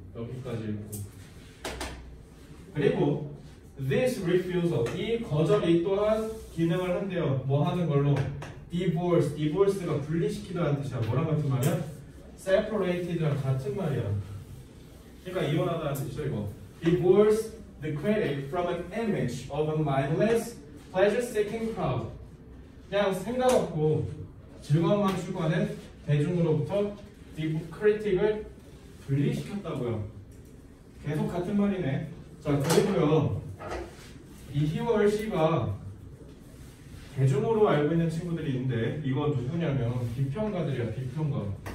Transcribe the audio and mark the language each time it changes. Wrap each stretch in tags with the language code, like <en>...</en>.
<ko>여기까지 읽고. 그리고</ko> <en>this refusal,</en> <ko>이 거절이 또한 기능을 한대요. 뭐 하는 걸로? divorce가 분리시키다라는 뜻이야. 뭐랑 같은 말이야? separated랑 같은 말이야. 그러니까 이혼하다는 뜻이죠. 이거</ko> <en>divorce the critic from an image of a mindless, pleasure-seeking crowd.</en> <ko>그냥 생각 없고 즐거움만 추구하는 대중으로부터 크리틱을 분리시켰다고요. 계속 같은 말이네. 자, 그리고요 이</ko> <en>he or she</en> <ko>가 대중으로 알고 있는 친구들이 있는데 이거 누구냐면 비평가들이야. 비평가.</ko>